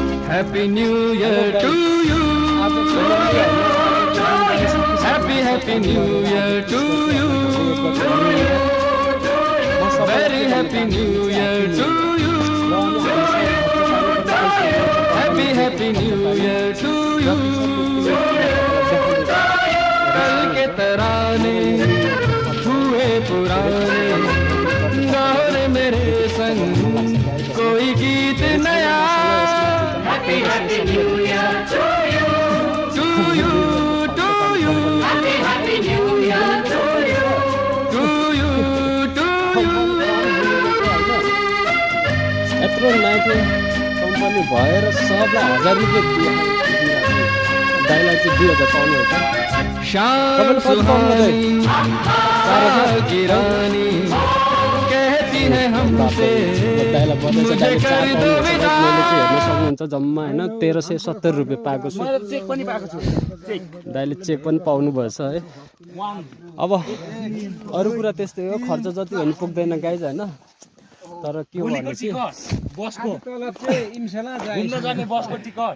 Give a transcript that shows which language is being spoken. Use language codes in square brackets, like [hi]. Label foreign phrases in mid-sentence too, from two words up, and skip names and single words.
[en] Happy New Year to you. Happy New Year to you. Very Happy New Year to you. Happy New Year to you. [hi] कल के तराने हुए पुराने, गाओ रे मेरे संग कोई गीत नया। [en] Happy New Year to you. To you, to you. Happy New Year to you. To you, to you. [ne] यत्रो नाइटो कम्पनी भएर सबलाई 1000 रुपियाँ दियो। दाइलाई चाहिँ 2000 पाउनुहुन्छ। [hi] शाम सुहानी की रानी कहती है हमसे मुझे कर दो विदा। [ne] हेर्न सक्नुहुन्छ जम्मा हैन 1370 रुपियाँ पाएको छु। चेक पनि पाएको छु। चेक दाइले चेक पनि पाउनु भएछ है। अब अरु कुरा त्यस्तै हो, खर्च जति भन्नु पुग्दैन गाइज हैन। तर के भने चाहिँ बसको तलब चाहिँ इन्शाल्लाह घुम्न जाने बसको टिकट